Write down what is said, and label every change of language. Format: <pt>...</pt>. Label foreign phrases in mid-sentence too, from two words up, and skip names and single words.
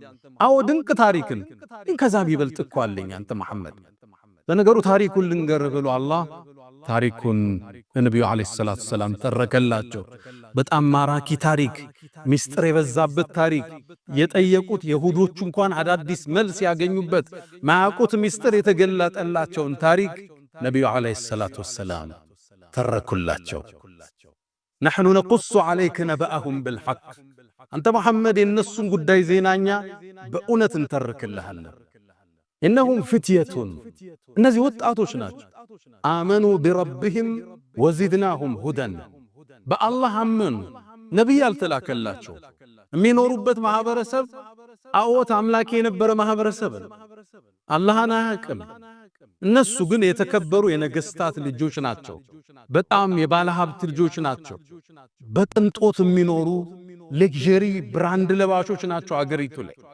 <am>አዎ ድንቅ ታሪክን ከዛ ቢበልጥ እኮ አለኝ አንተ መሐመድ። ለነገሩ ታሪኩን ልንገርህ ብሎ አላህ ታሪኩን ነብዩ</am> <ar>عليه الصلاة والسلام</ar> <am>ተረከላቸው። በጣም ማራኪ ታሪክ፣ ሚስጥር የበዛበት ታሪክ፣ የጠየቁት የሁዶቹ እንኳን አዳዲስ መልስ ያገኙበት ማያውቁት ሚስጥር የተገለጠላቸውን ታሪክ ነብዩ</am> <ar>عليه الصلاة والسلام</ar> <am>ተረኩላቸው።</am> <ar>نحن نقص عليك نبأهم بالحق</ar> <am>አንተ መሐመድ የነሱን ጉዳይ ዜናኛ በእውነት እንተርክልሃለን።</am> <ar>إنهم فتية</ar> <am>እነዚህ ወጣቶች ናቸው። አመኑ</am> <ar>بربهم وزدناهم هدى</ar> <am>በአላህ አመኑ። ነብይ አልተላከላቸው። የሚኖሩበት ማህበረሰብ አዎት አምላክ የነበረ ማህበረሰብ አላህን አያውቅም። እነሱ ግን የተከበሩ የነገስታት ልጆች ናቸው። በጣም የባለ ሀብት ልጆች ናቸው። በቅንጦት የሚኖሩ</am> <en>luxury brand</en> <am>ለባሾች ናቸው። አገሪቱ ላይ</am>